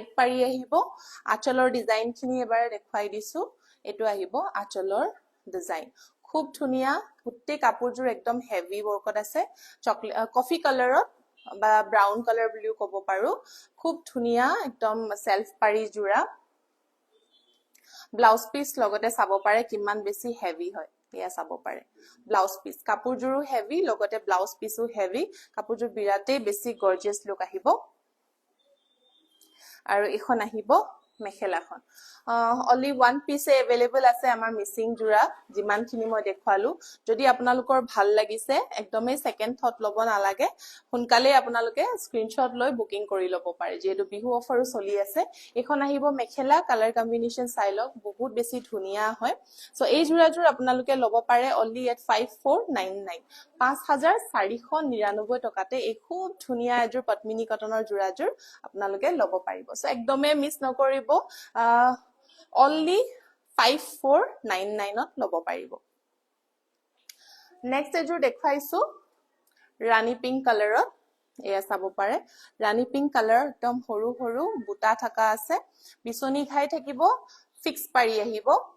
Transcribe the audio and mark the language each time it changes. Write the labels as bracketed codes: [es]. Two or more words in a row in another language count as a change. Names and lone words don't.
[as] পাৰি আহিব আচলৰ ডিজাইনখিনি এবাৰ দেখুৱাই দিছো এটো আহিব আচলৰ ডিজাইন খুব ধুনিয়া গোটেই কাপোৰজোৰ একদম হেভি ওয়াৰ্কত আছে কফি কালাৰত বা [en] brown colour [as] বুলিও ক'ব পাৰো খুব ধুনিয়া একদম সেলফ পাৰি জোৰা [en] blouse piece [as] লগতে চাব পাৰে কিমান বেছি হেভি হয় এয়া চাব পাৰে [en] blouse piece [as] কাপোৰযোৰো হেভি লগতে ব্লাউজ পিসও হেভি কাপোৰযোৰ বিৰাটেই বেছি [en] gorgeous look [as] আহিব আৰু এখন আহিব মেখেলাখন [en] only one piece available [as] আছে আমাৰ মিসিং জোৰা যিমানখিনি মই দেখুৱালো যদি আপোনালোকৰ ভাল লাগিছে একদমই [en] second thought [as] লব নালাগে সোনকালে আপোনালোকে স্ক্ৰিনশ্বট লৈ বুকিং কৰি লব পাৰে যেহেতু বিহু অফাৰো চলি আছে এখন আহিব মেখেলা [en] colour combination [as] চাইলক বহুত বেছি ধুনিয়া হয় সো এই জোৰাযোৰ আপোনালোকে লব পাৰে [en] only at 5499 [as] 5499 টকাতে এই খুব ধুনিয়া এযোৰ পদ্মিনী কটনৰ জোৰাযোৰ আপোনালোকে লব পাৰিব সো একদমে মিস নকৰিব only 5499 ত লব পাৰিব নেক্সট এযোৰ দেখুৱাইছো ৰাণী পিংক কালাৰত এয়া চাব পাৰে ৰাণী [en] pink colour [as] একদম সৰু সৰু বুটা থাকা আছে বিচনি ঘাই থাকিব ফিক্স পাৰি আহিব